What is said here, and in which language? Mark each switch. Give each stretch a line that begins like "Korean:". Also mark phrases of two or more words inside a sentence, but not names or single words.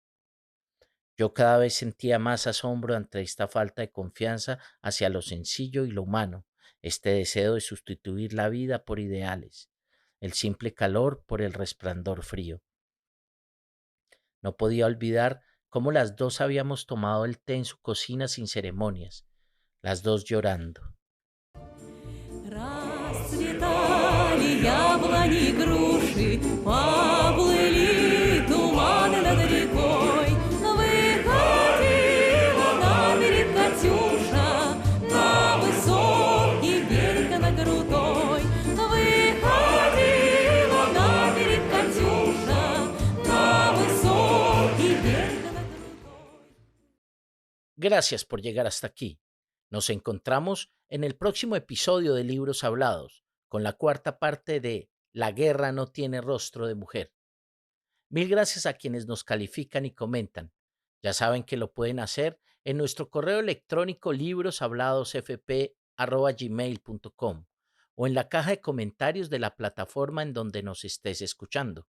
Spanish: Yo cada vez sentía más asombro ante esta falta de confianza hacia lo sencillo y lo humano, este deseo de sustituir la vida por ideales, el simple calor por el resplandor frío. No podía olvidar cómo las dos habíamos tomado el té en su cocina sin ceremonias, las dos llorando.
Russian: Расцветали яблони и груши, поплыли туманы над рекой. Выходила на берег Катюша, на высокий берег на крутой. Выходила на берег Катюша, на высокий берег на крутой.
Spanish: Gracias por llegar hasta aquí. Nos encontramos en el próximo episodio de Libros Hablados, con la cuarta parte de La guerra no tiene rostro de mujer. Mil gracias a quienes nos califican y comentan. Ya saben que lo pueden hacer en nuestro correo electrónico libroshabladosfp@gmail.com o en la caja de comentarios de la plataforma en donde nos estés escuchando.